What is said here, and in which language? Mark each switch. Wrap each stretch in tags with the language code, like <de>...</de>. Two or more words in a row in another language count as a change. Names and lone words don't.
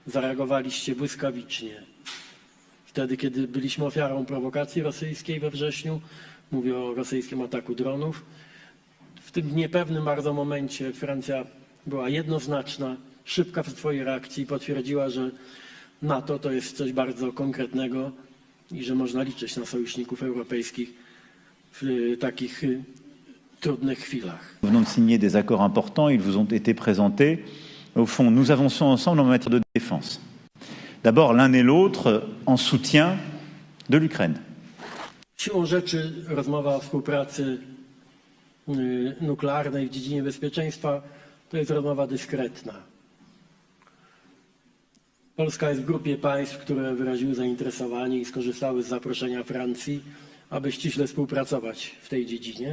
<pl>Zareagowaliście błyskawicznie. Wtedy, kiedy byliśmy ofiarą prowokacji rosyjskiej we wrześniu, mówię o rosyjskim ataku dronów, w tym niepewnym bardzo momencie Francja była jednoznaczna, szybka w swojej reakcji, potwierdziła, że NATO to jest coś bardzo konkretnego i że można liczyć na sojuszników europejskich w takich trudnych chwilach.</pl> <fr>Nous venons de signer des accords importants, ils vous ont été présentés. Au fond, nous avançons ensemble en matière de défense. D'abord, l'un et l'autre en soutien de l'Ukraine.</fr> <pl>Siłą rzeczy rozmowa o współpracy nuklearnej w dziedzinie bezpieczeństwa to jest rozmowa dyskretna. Polska jest w grupie państw, które wyraziły zainteresowanie i skorzystały z zaproszenia Francji, aby ściśle współpracować w tej dziedzinie.</pl>